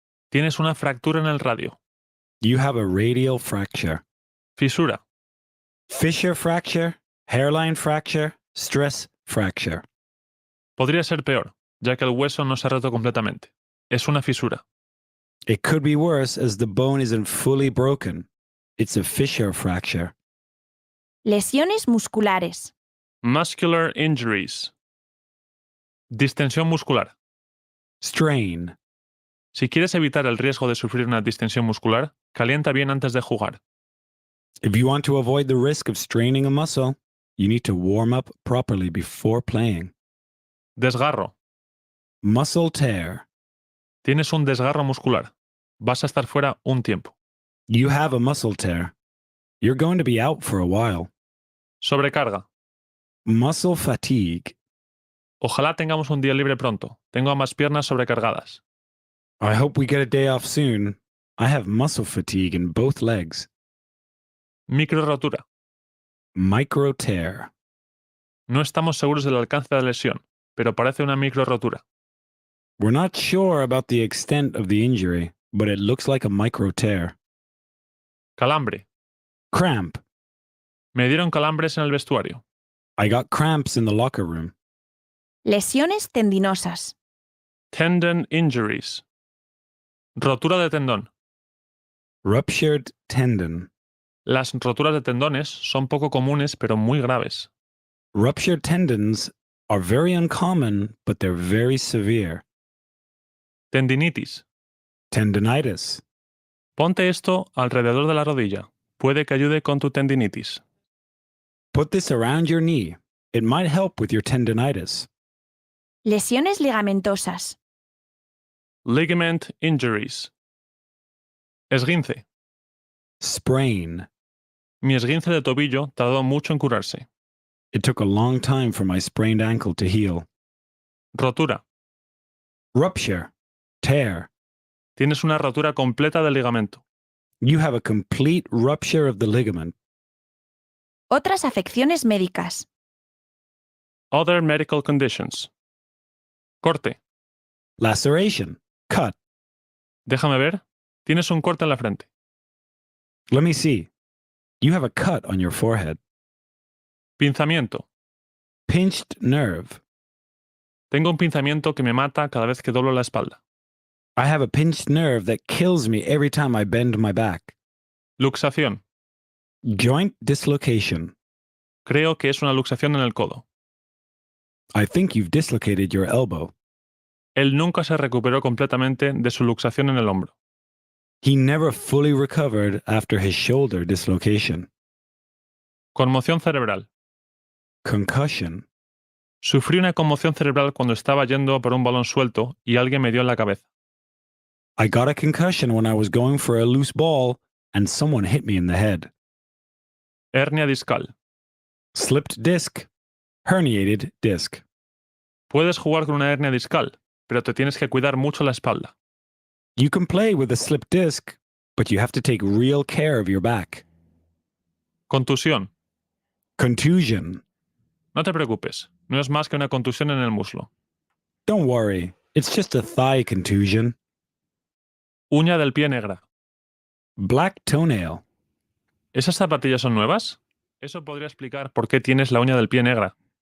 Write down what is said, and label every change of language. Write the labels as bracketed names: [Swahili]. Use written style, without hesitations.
[Spanish] Tienes una fractura en el radio. [English] You have a radial fracture. [Spanish] Fisura. [English] Fissure fracture, hairline fracture, stress fracture. [Spanish] Podría ser peor, ya que el hueso no se ha roto completamente. Es una fisura. [English] It could be worse as the bone isn't fully broken. It's a fissure fracture. [Spanish] Lesiones musculares. [English] Muscular injuries. [Spanish] Distensión muscular. [English] Strain. [Spanish] Si quieres evitar el riesgo de sufrir una distensión muscular, calienta bien antes de jugar. [English] If you want to avoid the risk of straining a muscle, you need to warm up properly before playing. [Spanish] Desgarro. [English] Muscle tear. [Spanish] Tienes un desgarro muscular. Vas a estar fuera un tiempo. [English] You have a muscle tear. You're going to be out for a while. [Spanish] Sobrecarga. [English] Muscle fatigue. [Spanish] Ojalá tengamos un día libre pronto. Tengo ambas piernas sobrecargadas. [English] I hope we get a day off soon. I have muscle fatigue in both legs. [Spanish] Micro rotura. [English] Micro tear. [Spanish] No estamos seguros del alcance de la lesión, pero parece una micro rotura. [English] We're not sure about the extent of the injury, but it looks like a micro tear. [Spanish] Calambre. [English] Cramp. [Spanish] Me dieron calambres en el vestuario. [English] I got cramps in the locker room. [Spanish] Lesiones tendinosas. [English] Tendon injuries. [Spanish] Rotura de tendón. [English] Ruptured tendon. [Spanish] Las roturas de tendones son poco comunes pero muy graves. [English] Ruptured tendons are very uncommon, but they're very severe. [Spanish] Tendinitis. [English] Tendinitis. [Spanish] Ponte esto alrededor de la rodilla. Puede que ayude con tu tendinitis. [English] Put this around your knee. It might help with your tendinitis. [Spanish] Lesiones ligamentosas. [English] Ligament injuries. [Spanish] Esguince. [English] Sprain. [Spanish] Mi esguince de tobillo tardó mucho en curarse. [English] It took a long time for my sprained ankle to heal. [Spanish] Rotura. [English] Rupture. Tear. [Spanish] Tienes una rotura completa del ligamento. [English] You have a complete rupture of the ligament. [Spanish] Otras afecciones médicas. [English] Other medical conditions. [Spanish] Corte. [English] Laceration. Cut. [Spanish] Déjame ver. Tienes un corte en la frente. [English] Let me see. You have a cut on your forehead. [Spanish] Pinzamiento. [English] Pinched nerve. [Spanish] Tengo un pinzamiento que me mata cada vez que doblo la espalda. [English] I have a pinched nerve that kills me every time I bend my back. [Spanish] Luxación. [English] Joint dislocation. [Spanish] Creo que es una luxación en el codo. [English] I think you've dislocated your elbow. [Spanish] Él nunca se recuperó completamente de su luxación en el hombro. [English] He never fully recovered after his shoulder dislocation. [Spanish] Conmoción cerebral. [English] Concussion. [Spanish] Sufrí una conmoción cerebral cuando estaba yendo por un balón suelto y alguien me dio en la cabeza. [English] I got a concussion when I was going for a loose ball and someone hit me in the head. [Spanish] Hernia discal. [English] Slipped disc. Herniated disc. [Spanish] Puedes jugar con una hernia discal, pero te tienes que cuidar mucho la espalda. [English] You can play with a slipped disc, but you have to take real care of your back. [Spanish] Contusión. [English] Contusion. [Spanish] No te preocupes, no es más que una contusión en el muslo. [English] Don't worry, it's just a thigh contusion. [Spanish] Uña del pie negra. [English] Black toenail. [Spanish] ¿Esas zapatillas son nuevas? Eso podría explicar por qué tienes la uña del pie negra.